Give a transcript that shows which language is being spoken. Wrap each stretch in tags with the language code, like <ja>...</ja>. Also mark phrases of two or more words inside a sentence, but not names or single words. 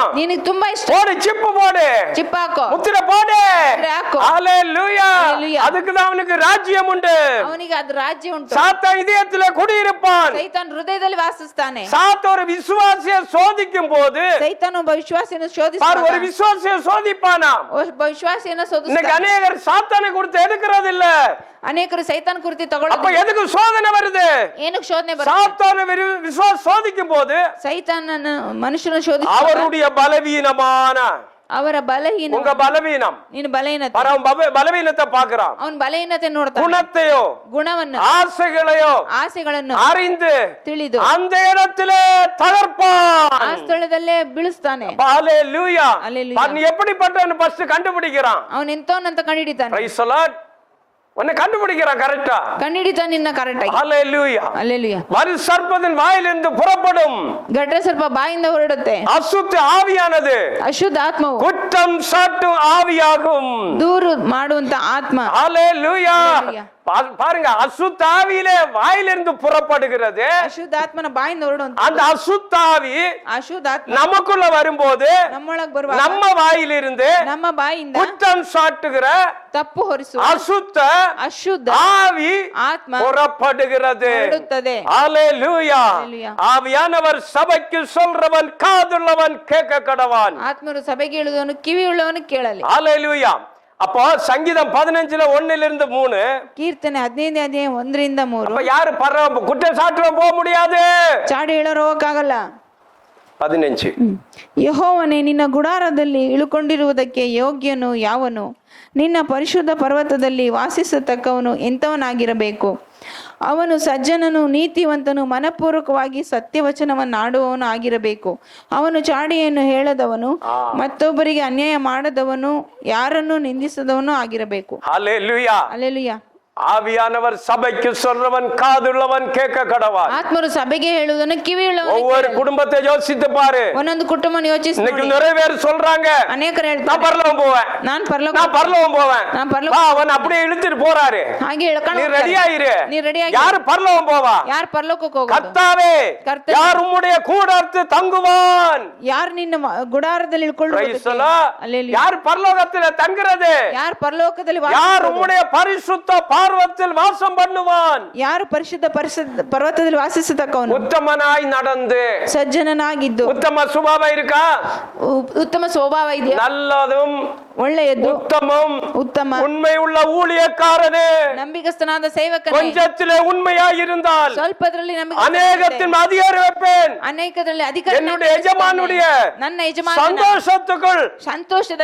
<kn>ನಿನಗೆ ತುಂಬಾ ಇಷ್ಟ.</kn> <ta>போடு, சிப்பு போடு,</ta> <kn>ಚಿಪ್ಪ ಹಾಕೋ,</kn> <ta>முத்திரை போடு.</ta> <kn>ಮುದ್ರೆ ಹಾಕೋ.</kn> <ta>ஹalleluya. ஹalleluya. அதுக்கு தான் அவனுக்கு ராஜ்யம் உண்டு.</ta> <kn>ಅವನಿಗೆ ಅದು ರಾಜ್ಯ ಉಂಟು.</kn> <ta>சாத்தான் இதயத்துல குடியிருப்பான்.</ta> <kn>ಸೈತಾನ್ ಹೃದಯದಲ್ಲಿ ವಾಸಿಸ್ತಾನೆ.</kn> <ta>சாத்தான் ஒரு விசுவாசியை சோதிக்கும் போது</ta> <kn>ಸೈತಾನ್ ಒಬ್ಬ ವಿಶ್ವಾಸಿಯನ್ನು</kn> <ta>பாரு,</ta> <kn>ಶೋಧಿಸ್ತಾನೆ.</kn> <ta>ஒரு விசுவாசியை சோதிப்பானா.</ta> <kn>ಒಬ್ಬ ವಿಶ್ವಾಸಿಯನ್ನು</kn> <ta>இன்னைக்கு</ta> <kn>ಶೋಧಿಸ್ತಾನೆ.</kn> <ta>அநேகர் சாத்தானை கொடுத்து எடுக்கிறது இல்ல.</ta> <kn>ಅನೇಕರು ಸೈತಾನ್ ಕುರಿತು</kn> <ta>அப்ப</ta> <kn>ತಗೊಳ್ಳೋದು.</kn> <ta>எதுக்கு சோதனை வருது?</ta> <kn>ಏನಕ್ಕೆ ಶೋಧನೆ ಬರುತ್ತೆ?</kn> <ta>சாத்தானை விசுவாச சோதிக்கும் போது</ta> <kn>ಸೈತಾನನ ಮನುಷ್ಯನ ಶೋಧಿಸುವಾಗ</kn> <ta>அவருடைய பலவீனமான,</ta> <kn>ಅವರ ಬಲಹೀನ,</kn> <ta>உங்க பலவீனம்,</ta> <kn>ನೀನು ಬಲಹೀನತೆ,</kn> <ta>அவன் பலவீனத்தை பார்க்கிறான்.</ta> <kn>ಅವನ ಬಲಹೀನತೆ ನೋಡ್ತಾನೆ.</kn> <ta>குணத்தையோ</ta> <kn>ಗುಣವನ್ನು,</kn> <ta>ஆசைகளையோ</ta> <kn>ಆಸೆಗಳನ್ನು</kn> <ta>அறிந்து</ta> <kn>ತಿಳಿದು</kn> <ta>அந்த இடத்திலே தகர்ப்பான்.</ta> <kn>ಆ ಸ್ಥಳದಲ್ಲೇ ಬೀಳಿಸ್ತಾನೆ.</kn> <ta>ஹalleluya. ஹalleluya. நீ எப்படிப்பட்டவன் ஃபர்ஸ்ட் கண்டுபிடிக்கிறான்.</ta> <kn>ಅವನು ಎಂತವನಂತ ಕಂಡಿಡಿತಾನೆ.</kn> <en>Praise the Lord.</en> <ta>உன்னை கண்டுபிடிக்கிறான் கரெக்டா.</ta> <kn>ಕಂಡಿಡಿತಾನೆ ನಿನ್ನ ಕರೆಕ್ಟ್ ಆಗಿ.</kn> <ta>ஹalleluya. அல்லேலூயா. வரு சர்ப்பத்தின் வாயிலிருந்து புறப்படும்</ta> <kn>ಗಡ್ಡ ಸರ್ಪ ಬಾಯಿಂದ ಹೊರಡುತ್ತೆ.</kn> <ta>அசுத்த ஆவியானது</ta> <kn>ಅಶುದ್ಧ ಆತ್ಮವು</kn> <ta>குற்றம் சாட்டும் ஆவியாகும்.</ta> <kn>ದೂರು ಮಾಡುವಂತ ಆತ್ಮ.</kn> <ta>ஹalleluya. ஹalleluya. பாருங்க, அசுத்தாவியிலே வாயிலிருந்து புறப்படுகிறது.</ta> <kn>ಅಶುದ್ಧಾತ್ಮನ ಬಾಯಿಂದ ಹೊರಡುವಂತ</kn> <ta>அந்த அசுத்தாவி</ta> <kn>ಅಶುದ್ಧಾತ್ಮ</kn> <ta>நமக்குள்ள வரும்போது</ta> <kn>ನಮ್ಮೊಳಗ್ ಬರುವಾಗ</kn> <ta>நம்ம வாயிலிருந்து</ta> <kn>ನಮ್ಮ ಬಾಯಿಂದ</kn> <ta>குற்றம் சாட்டுகிற</ta> <kn>ತಪ್ಪು ಹೊರಿಸುವ</kn> <ta>அசுத்த</ta> <kn>ಅಶುದ್ಧ</kn> <ta>ஆவி</ta> <kn>ಆತ್ಮ</kn> <ta>புறப்படுகிறது.</ta> <kn>ಹೊರಡುತ್ತದೆ.</kn> <ta>ஹalleluya. Hallelujah. ஆவியானவர் சபைக்கு சொல்றவன் காதுள்ளவன் கேட்க கடவான்.</ta> <kn>ಆತ್ಮರು ಸಭೆಗೆ ಹೇಳುವವನು ಕಿವಿ ಉಳ್ಳವನು ಕೇಳಲಿ.</kn> <ta>ஹalleluya. அப்போ சங்கீதம் 15:1-3</ta> <kn>ಕೀರ್ತನೆ 15ನೇ ಅಧ್ಯಾಯ 1-3</kn> <ta>அப்ப யாரு குற்றம் சாட்டுறவன் போக முடியாது.</ta> <kn>ಚಾಡಿ ಹೇಳೋರು ಹೋಗಕ್ಕಾಗಲ್ಲ. 15 ಯೆಹೋವನೇ, ನಿನ್ನ ಗುಡಾರದಲ್ಲಿ ಇಳುಕೊಂಡಿರುವುದಕ್ಕೆ ಯೋಗ್ಯನು ಯಾವನು? ನಿನ್ನ ಪರಿಶುದ್ಧ ಪರ್ವತದಲ್ಲಿ ವಾಸಿಸತಕ್ಕವನು ಎಂಥವನಾಗಿರಬೇಕು? ಅವನು ಸಜ್ಜನನು, ನೀತಿವಂತನು, ಮನಪೂರ್ವಕವಾಗಿ ಸತ್ಯವಚನವನ್ನಾಡುವವನು ಆಗಿರಬೇಕು. ಅವನು ಚಾಡಿಯನ್ನು ಹೇಳದವನು, ಮತ್ತೊಬ್ಬರಿಗೆ ಅನ್ಯಾಯ ಮಾಡದವನು, ಯಾರನ್ನು ನಿಂದಿಸದವನು ಆಗಿರಬೇಕು.</kn> <ta>ஹalleluya.</ta> <kn>ಅಲ್ಲೆಲುಯ್ಯ.</kn> <ta>ஆவியானவர் சபைக்கு சொல்றவன் காதுள்ளவன் கேட்க கடவான்.</ta> <kn>ಆತ್ಮರು ಸಭೆಗೆ ಹೇಳುವುದನ್ನು ಕಿವಿ ಉಳ್ಳವನು</kn> <ta>ஒவ்வொரு குடும்பத்தை யோசித்து பாரு.</ta> <kn>ಒಂದೊಂದು ಕುಟುಂಬವನ್ನು ಯೋಚಿಸಿ</kn> <ta>இன்னைக்கு</ta> <kn>ನೋಡಿ.</kn> <ta>நிறைய பேர் சொல்றாங்க,</ta> <kn>ಅನೇಕರು</kn> <ta>நான்</ta> <kn>ಹೇಳ್ತಾರೆ,</kn> <ta>பரலோகம் போவேன்,</ta> <kn>ನಾನು ಪರಲೋಕ</kn> <ta>நான் பரலோகம் போவேன். நான் பரலோக வா, அவன் அப்படியே இழுத்துட்டு போறாரு.</ta> <kn>ಹಾಗೆ ಹೇಳ್ಕೊಂಡು</kn> <ta>நீ</ta> <kn>ಹೋಗ್ತಾರೆ.</kn> <ta>ரெடி ஆயிரு.</ta> <kn>ನೀ ರೆಡಿ ಆಗಿ</kn> <ta>யாரு பரலோகம் போவா?</ta> <kn>ಯಾರು ಪರಲೋಕಕ್ಕೆ ಹೋಗೋದು?</kn> <ta>கர்த்தாவே, கர்த்தர். யார் உம்முடைய கூடாரத்தில் தங்குவான்?</ta> <kn>ಯಾರು ನಿನ್ನ ಗುಡಾರದಲ್ಲಿ</kn> <en>Praise the</en> <kn>ಇಳ್ಕೊಳ್ಳುವುದಕ್ಕೆ?</kn> <en>Lord.</en> <kn>ಅಲ್ಲೆಲುಯ್ಯ.</kn> <ta>யார் பரலோகத்தில் தங்குறது?</ta> <kn>ಯಾರು ಪರಲೋಕದಲ್ಲಿ</kn> <ta>யார்</ta> <kn>ವಾಸಿಸುವುದು?</kn> <ta>உம்முடைய பரிசுத்த பார்வத்தில் வாசம் பண்ணுவான்?</ta> <kn>ಯಾರು ಪರಿಶುದ್ಧ ಪರ್ವತದಲ್ಲಿ ವಾಸಿಸತಕ್ಕವನು?</kn> <ta>உத்தமனாய் நடந்து.</ta> <kn>ಸಜ್ಜನನಾಗಿದ್ದು</kn> <ta>உத்தம சுபாவம் இருக்கா?</ta> <kn>ಉತ್ತಮ ಸ್ವಭಾವ ಇದೆಯಾ?</kn> <ta>நல்லதும்</ta> <kn>ಒಳ್ಳೆಯದು,</kn> <ta>உத்தமம்</ta> <kn>ಉತ್ತಮ,</kn> <ta>உண்மை உள்ள ஊழியக்காரனே,</ta> <kn>ನಂಬಿಕಸ್ಥನಾದ ಸೇವಕನೇ,</kn> <ta>கொஞ்சத்திலே உண்மையாய் இருந்தால்</ta> <kn>ಸ್ವಲ್ಪದಲ್ಲಿ</kn> <ta>அநேகத்தின் அதிகாரி வைப்பேன்.</ta> <kn>ಅನೇಕದಲ್ಲಿ ಅಧಿಕಾರ</kn> <ta>என்னுடைய எஜமானுடைய</ta> <kn>ನನ್ನ ಯಜಮಾನ</kn> <ta>சந்தோஷத்துக்குள்</ta> <kn>ಸಂತೋಷದ</kn>